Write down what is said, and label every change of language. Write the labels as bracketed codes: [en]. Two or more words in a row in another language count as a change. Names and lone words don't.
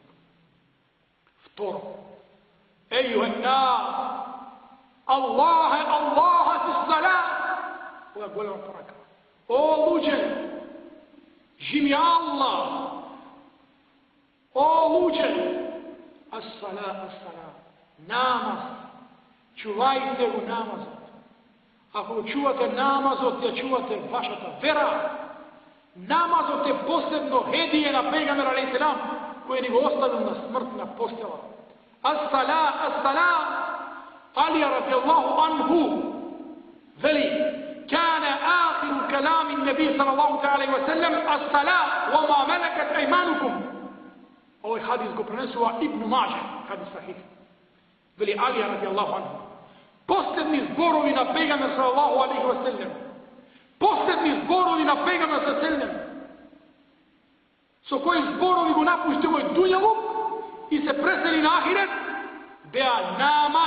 [mk] Второ. [ar] أيها الناس، الله، الله في صلاة. [mk] Ово је голема порака. О луѓе, жими Аллах. О луѓе, [ar] الصلاة، الصلاة. [mk] Намаз. Чувајте у намазу. Ако чувате намазот, ја чувате вашата вера. Намазот је посебно хедије на пејгамбера [ar] عليه السلام [mk] које ни го оставио на смртна постела. [ar] الصلاة، الصلاة. علي رضي الله عنه veli كان آخر كلام نبي صلى الله عليه وسلم الصلاة وما ملكت أيمانكم. [mk] Овај хадис го пренесува Ибн Маѓе, [ar] حديث صحيح. [mk] Вели Али [ar] رضي الله عنه. [mk] Посебни зборови на пејгамбер [ar] صلى الله عليه وسلم. [mk] Посебни зборови на пејгамбер [ar] صلى الله عليه وسلم. [mk] Со који зборови го напушти овој дуњалук и се пресели на ахирет, беа намаз.